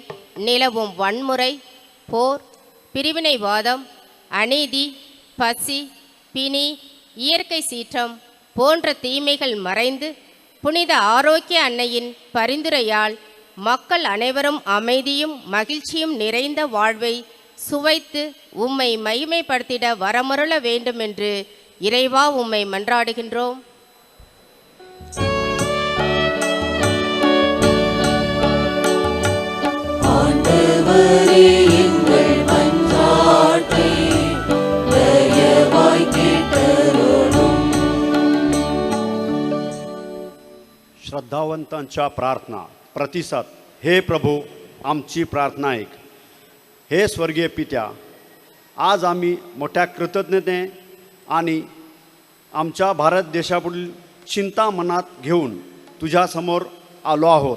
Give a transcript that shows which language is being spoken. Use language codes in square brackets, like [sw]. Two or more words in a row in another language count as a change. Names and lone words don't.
[ta] நிலவும் வன்முறை, போர், பிரிவினைவாதம், அநீதி, பசி, பிணி, இயற்கை சீற்றம் போன்ற தீமைகள் மறைந்து புனித ஆரோக்கிய அன்னையின் பரிந்துரையால் மக்கள் அனைவரும் அமைதியும் மகிழ்ச்சியும் நிறைந்த வாழ்வை சுவைத்து உம்மை மகிமைப்படுத்திட வரமருள வேண்டுமென்று இறைவா உம்மை மன்றாடுகின்றோம். ஆண்டவரே, எங்கள் மன்றாட்டை தயவாய் கேட்டருளும். [mr] श्रद्धावंतांच्या प्रार्थना प्रतिसाद. हे प्रभू, आमची प्रार्थना ऐक. हे स्वर्गीय पित्या, आज आम्ही मोठ्या कृतज्ञते आणि आमच्या भारत देशापुढील चिंता मनात घेऊन तुझ्यासमोर आलो आहोत.